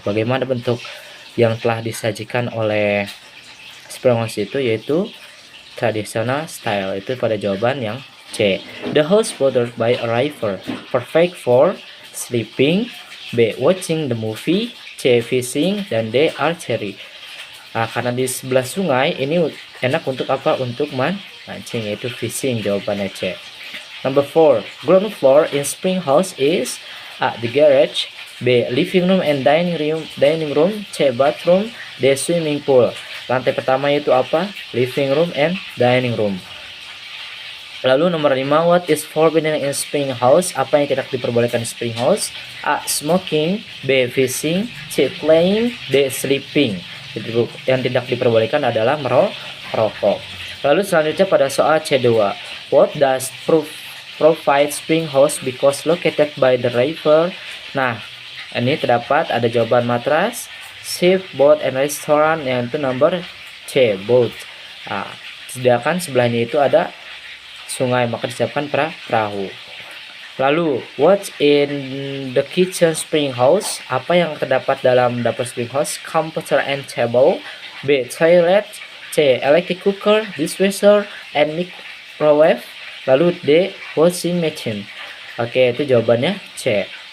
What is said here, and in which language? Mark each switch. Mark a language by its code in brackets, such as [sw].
[id] Bagaimana bentuk yang telah disajikan oleh Springhouse itu, yaitu traditional style. Itu pada jawaban yang C. [en] The house bordered by a river, perfect for sleeping. B. Watching the movie. C. Fishing, dan D. Archery. [id] Nah, karena di sebelah sungai ini enak untuk apa? Untuk mancing, yaitu fishing. Jawabannya C. [en] Number 4. Ground floor in Springhouse is A. The garage, B. Living room and dining room, C. Bathroom, D. Swimming pool. [id] Lantai pertama itu apa? [en] Living room and dining room. [id] Lalu nomor 5, [en] what is forbidden in Springhouse? [id] Apa yang tidak diperbolehkan di Springhouse? [en] A. Smoking, B. Fishing, C. Playing, D. Sleeping. [id] Yang tidak diperbolehkan adalah merokok. Lalu selanjutnya pada soal C2, [en] what does provide Springhouse because located by the river? [id] Nah, ini terdapat ada jawaban matras, [en] ship, boat, and restaurant, [id] yang itu nomor C, boat. Nah, sedangkan sebelahnya itu ada sungai, maka disiapkan perahu. Lalu, [en] what's in the kitchen Springhouse? [id] Apa yang terdapat dalam dapur Springhouse? [en] Computer and table, B. Toilet, C. Electric cooker, dishwasher, and microwave. [id] Lalu D. Washing machine. Oke, itu jawabannya C.